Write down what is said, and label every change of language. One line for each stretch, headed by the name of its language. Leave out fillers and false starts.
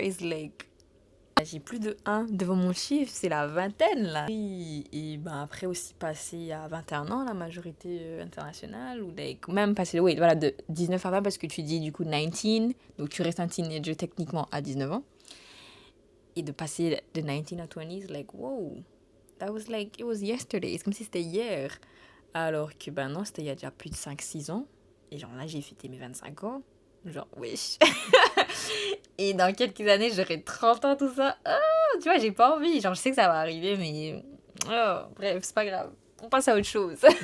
English: It's like,
French: j'ai plus de 1 devant mon chiffre, c'est la vingtaine là. Et ben après aussi passer à 21 ans, la majorité internationale, ou like, même passer, oui, voilà, de 19 à 20 parce que tu dis du coup 19, donc tu restes un teenager techniquement à 19 ans. Et de passer de 19 à 20,
English: like, wow, that was like, it was yesterday.
French: C'est comme si c'était hier. Alors que, ben non, c'était il y a déjà plus de 5 6 ans. Et genre là, j'ai fêté mes 25 ans. Genre, wesh. Et dans quelques années, j'aurai 30 ans, tout ça. Oh, tu vois, j'ai pas envie. Genre, je sais que ça va arriver, mais... Oh, bref, c'est pas grave. On passe à autre chose.